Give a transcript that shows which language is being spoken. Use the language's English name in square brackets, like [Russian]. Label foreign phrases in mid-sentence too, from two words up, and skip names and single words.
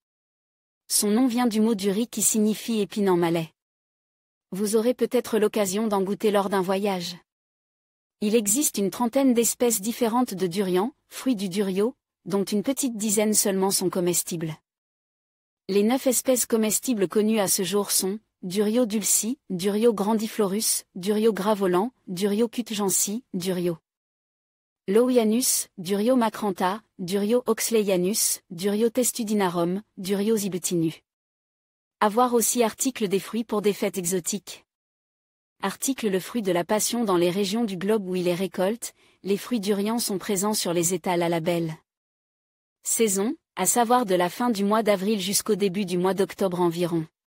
[French] Son nom vient du mot duri qui signifie épine en malais. Vous aurez peut-être l'occasion d'en goûter lors d'un voyage. Il existe une trentaine d'espèces différentes de durian, fruits du durio, dont une petite dizaine seulement sont comestibles. Les 9 espèces comestibles connues à ce jour sont Durio dulci, Durio grandiflorus, Durio gravolan, Durio cutjansi, Durio lowianus, Durio macrantha, Durio oxleyanus, Durio testudinarum, Durio zibutinu. À voir aussi article des fruits pour des fêtes exotiques. Article le fruit de la passion dans les régions du globe où il est récolte, les fruits durian sont présents sur les étals à la belle saison, à savoir de la fin du mois d'avril jusqu'au début du mois d'octobre environ.